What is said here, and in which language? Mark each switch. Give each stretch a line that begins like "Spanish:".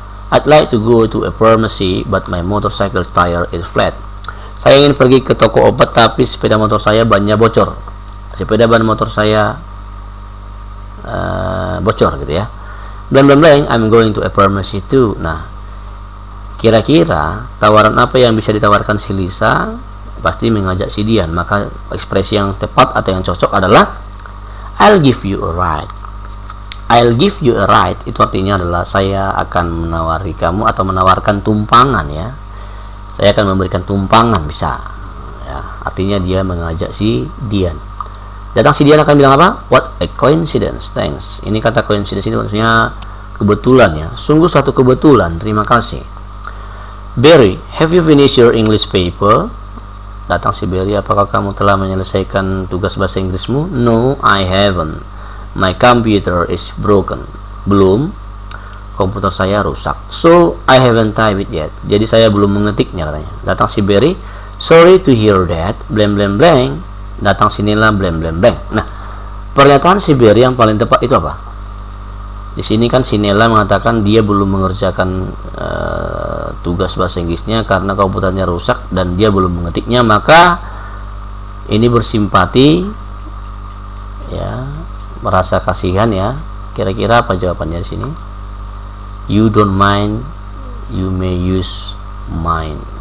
English: I'd like to go to a pharmacy, but my motorcycle tire is flat.
Indonesian: Saya ingin pergi ke toko obat, tapi sepeda motor saya bannya bocor. Sepeda ban motor saya bocor gitu ya.
English: Blank blank blank, I'm going to a pharmacy too.
Indonesian: Nah, kira-kira tawaran apa yang bisa ditawarkan si Lisa? Pasti mengajak si Dian. Maka ekspresi yang tepat atau yang cocok adalah
English: I'll give you a ride. I'll give you a ride
Indonesian: itu artinya adalah saya akan menawari kamu atau menawarkan tumpangan ya. Saya akan memberikan tumpangan, bisa ya. Artinya dia mengajak si Dian. Datang si Dian akan bilang apa?
English: What a coincidence, thanks.
Indonesian: Ini kata coincidence ini maksudnya kebetulan ya. Sungguh satu kebetulan, terima kasih.
English: Barry, have you finished your English paper?
Indonesian: Datang si Barry, apakah kamu telah menyelesaikan tugas bahasa Inggrismu?
English: No, I haven't. My computer is broken.
Indonesian: Belum. Komputer saya rusak.
English: So, I haven't typed it yet.
Indonesian: Jadi saya belum mengetiknya, katanya. Datang si
English: Barry, sorry to hear that.
Indonesian: Blank blank blank. Datang sinilah blank blank blank. Nah, pernyataan si Barry yang paling tepat itu apa? Di sini kan si Nella mengatakan dia belum mengerjakan tugas bahasa Inggrisnya karena komputernya rusak dan dia belum mengetiknya, maka ini bersimpati ya, merasa kasihan ya. Kira-kira apa jawabannya di sini?
English: You don't mind, you may use mine.